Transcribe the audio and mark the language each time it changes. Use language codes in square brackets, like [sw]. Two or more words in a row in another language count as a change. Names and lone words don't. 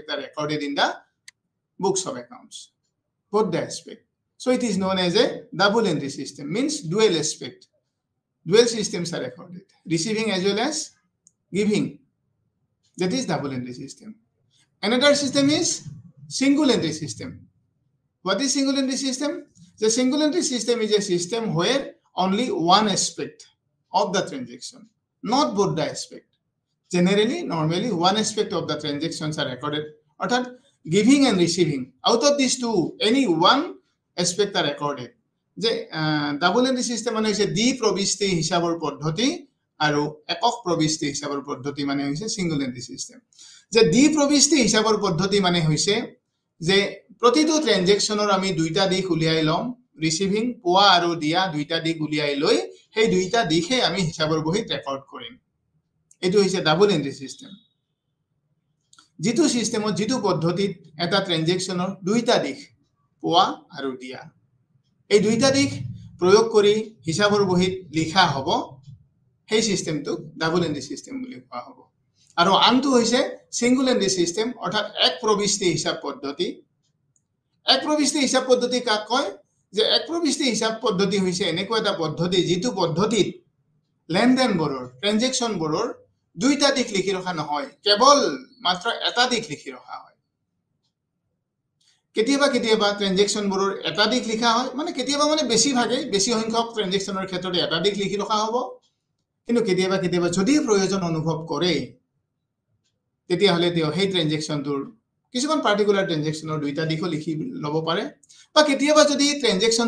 [en] are recorded in the books of accounts both the aspect so it is known as a double entry system means dual aspect dual systems are recorded receiving as well as giving that is double entry system another system is single entry system what is single entry system the single entry system is a system where only one aspect of the transaction not both the aspect generally normally one aspect of the transactions are recorded অর্থাৎ giving and receiving out of these two any one aspect are recorded যে double entry system [as] মানে হৈছে দ্বি প্ৰবিষ্টি হিসাবৰ পদ্ধতি আৰু একক প্ৰবিষ্টি হিসাবৰ পদ্ধতি মানে হৈছে [en] single entry system [as] যে দ্বি প্ৰবিষ্টি হিসাবৰ পদ্ধতি মানে হৈছে যে প্ৰতিটো ট্ৰানজেকশনৰ আমি দুইটা দিশ উলিয়াই লম ৰিসিভিং পোৱা আৰু দিয়া দুইটা দিশ উলিয়াই লৈ সেই দুইটা দিশে আমি হিসাবৰ বহিত ৰেকৰ্ড কৰিম এটো হৈছে [en] double entry system [as] যেটো সিস্টেমত যেটো পদ্ধতিত এটা ট্ৰানজেকশনৰ দুইটা দিশ পোৱা আৰু দিয়া এই দুইটা দিশ প্ৰয়োগ কৰি হিসাবৰ বহিত লিখা হ'ব সেই সিস্টেমটো [en] double entry system [as] বুলি কোৱা হ'ব আৰু আনটো হৈছে [en] single entry system [as] অৰ্থাৎ এক প্ৰবিষ্টি হিসাব পদ্ধতি এক প্ৰবিষ্টি হিসাব পদ্ধতি কাক কয় যে এক প্ৰবিষ্টি হিসাব পদ্ধতি হৈছে এনেকুৱা এটা পদ্ধতি যেটো পদ্ধতিত লেনদেনবোৰৰ ট্ৰানজেকশনবোৰৰ দুইটা দিশ লিখি ৰখা নহয় কেৱল মাত্ৰ এটা দিশ লিখি ৰখা হয় কেতিয়াবা ট্ৰানজেকশনবোৰৰ এটা দিশ লিখা হয় মানে কেতিয়াবা মানে বেছি ভাগে বেছি সংখ্যক ট্ৰানজেকশনৰ ক্ষেত্ৰত এটা দিশ লিখি ৰখা হ'ব কিন্তু কেতিয়াবা যদি প্ৰয়োজন অনুভৱ কৰে তেতিয়া হলে তেওঁ সেই ট্ৰানজেকশনটোৰ কিছুমান [en] particular transactionৰ [as] দুইটা দিশো লিখি লব পাৰে বা কেতিয়াবা যদি ট্ৰানজেকশনটো